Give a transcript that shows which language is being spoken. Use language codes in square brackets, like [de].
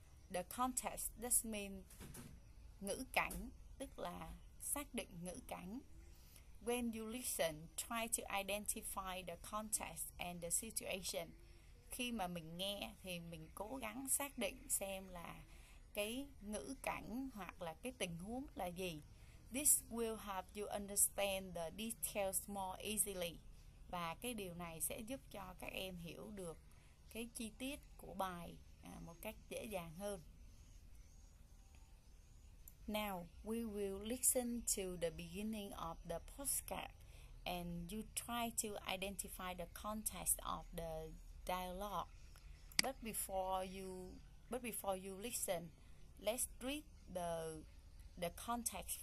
[en] The context, that means [vi] ngữ cảnh, tức là xác định ngữ cảnh. [en] When you listen, try to identify the context and the situation. [vi] Khi mà mình nghe thì mình cố gắng xác định xem là cái ngữ cảnh hoặc là cái tình huống là gì. [en] This will help you understand the details more easily. [vi] Và cái điều này sẽ giúp cho các em hiểu được cái chi tiết của bài một cách dễ dàng hơn. [en] Now we will listen to the beginning of the postcard and you try to identify the context of the dialogue. But before you listen, let's read the context.